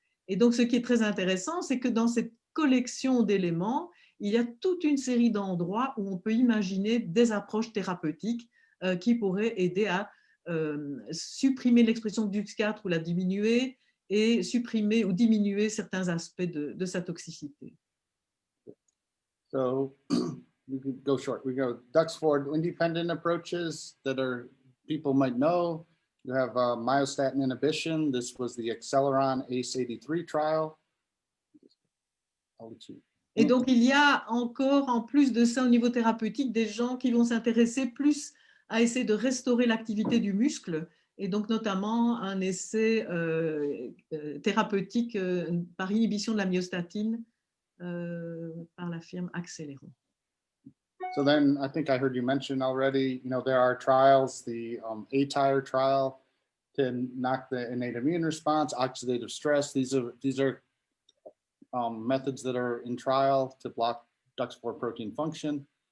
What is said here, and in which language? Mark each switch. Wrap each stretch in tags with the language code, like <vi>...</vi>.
<fr>Et donc ce qui est très intéressant, c'est que dans cette collection d'éléments, il y a toute une série d'endroits où on peut imaginer des approches thérapeutiques qui pourraient aider à supprimer l'expression de DUX4 ou la diminuer et supprimer ou diminuer certains aspects de sa toxicité.</fr> <en>So we could go short. We go DUX4 independent approaches that people might know. You have myostatin inhibition. This was the Acceleron ACE83 trial.</en> <fr>Et donc, il y a encore, en plus de ça, au niveau thérapeutique, des gens qui vont s'intéresser plus à essayer de restaurer l'activité du muscle, et donc notamment un essai thérapeutique par inhibition de la myostatine par la firme Acceleron.</fr> <en>So then I think I heard you mention already, there are trials, the ATIRE trial to knock the innate immune response, oxidative stress. These are methods that are in trial to block DUX4 protein function.</en>